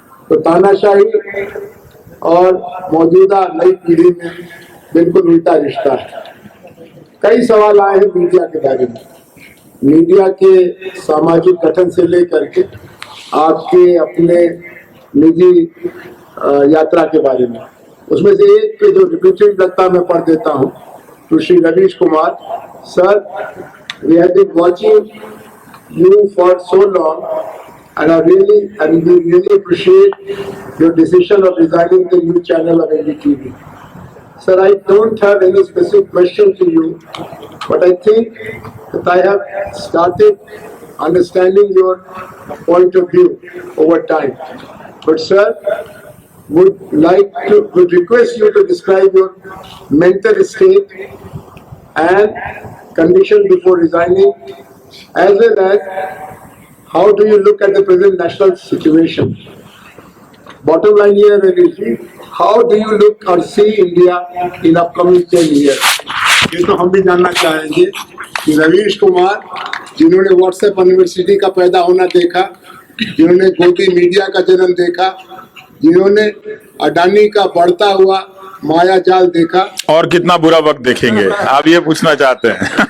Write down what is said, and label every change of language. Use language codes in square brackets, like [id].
[hi] तो तानाशाही और मौजूदा नई पीढ़ी में बिल्कुल उल्टा रिश्ता है। कई सवाल आए हैं मीडिया के बारे में, मीडिया के सामाजिक गठन से लेकर के आपके अपने निजी यात्रा के बारे में। उसमें से एक के जो रिपीटेड लगता मैं पढ़ देता हूँ, तो Shri Ravish Kumar sir, [en] we have been watching you for so long and we really appreciate your decision of resigning the new channel of NDTV. Sir, I don't have any specific question to you, but I think that I have started understanding your point of view over time. But sir, would request you to describe your mental state and condition before resigning, as well as how do you look at the present national situation? Bottom line here is, how do you look or see India in upcoming 10 years? [hi] ये तो हम भी जानना चाहेंगे कि रवीश कुमार, जिन्होंने WhatsApp university का पैदा होना देखा, जिन्होंने गोदी मीडिया का जन्म देखा, जिन्होंने अडानी का बढ़ता हुआ माया जाल देखा, और कितना बुरा वक्त देखेंगे आप ये पूछना चाहते हैं?